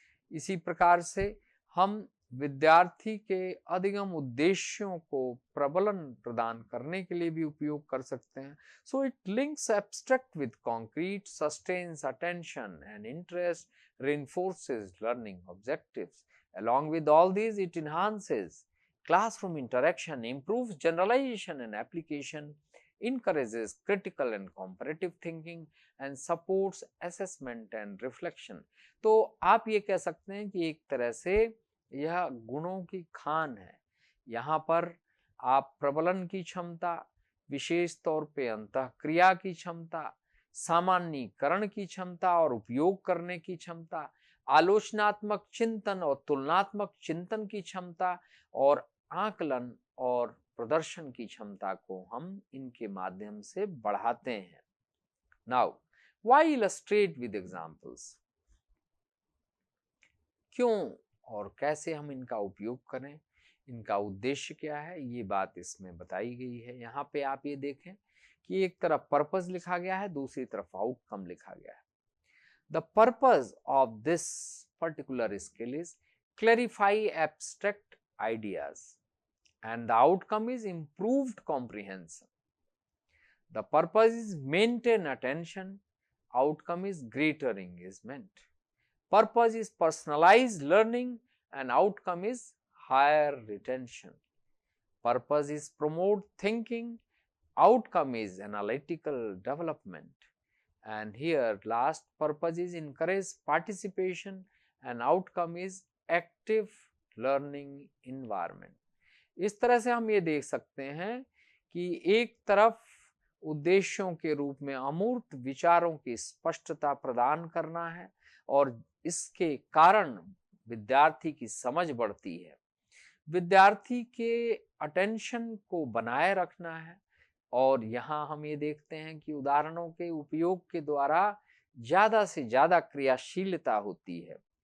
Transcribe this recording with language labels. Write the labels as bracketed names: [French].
[Hindi] इसी प्रकार से हम विद्यार्थी के अधिगम उद्देश्यों को प्रबलन प्रदान करने के लिए भी उपयोग कर सकते हैं। [English] So it links abstract with concrete, sustains attention and interest, reinforces learning objectives. Along with all these, it enhances classroom interaction, improves generalization and application, encourages critical and comparative thinking and supports assessment and reflection. [Hindi] तो आप ये कह सकते हैं कि एक तरह से यह गुणों की खान है। यहाँ पर आप प्रबलन की क्षमता, विशेष तौर पे अंतःक्रिया की क्षमता, सामान्यीकरण की क्षमता और उपयोग करने की क्षमता, आलोचनात्मक चिंतन और तुलनात्मक चिंतन की क्षमता और आकलन और प्रदर्शन की क्षमता को हम इनके माध्यम से बढ़ाते हैं। [English] now why illustrate with examples, [Hindi] क्यों और कैसे हम इनका उपयोग करें, इनका उद्देश्य क्या है, ये बात इसमें बताई गई है। यहाँ पे आप ये देखें कि एक तरफ पर्पस लिखा गया है, दूसरी तरफ आउटकम लिखा गया है। [English] The purpose of this particular skill is clarify abstract ideas and the outcome is improved comprehension. The purpose is maintain attention, outcome is greater engagement. Purpose is personalized learning and outcome is higher retention. Purpose is promote thinking. Outcome is analytical development. And here last purpose is encourage participation and outcome is active learning environment. [Hindi] इस तरह से हम ये देख सकते हैं कि एक तरफ उद्देश्यों के रूप में अमूर्त विचारों की स्पष्टता प्रदान करना है और इसके कारण विद्यार्थी की समझ बढ़ती है, विद्यार्थी के अटेंशन को बनाए रखना है और यहाँ हम ये देखते हैं कि उदाहरणों के उपयोग के द्वारा ज्यादा से ज्यादा क्रियाशीलता होती है।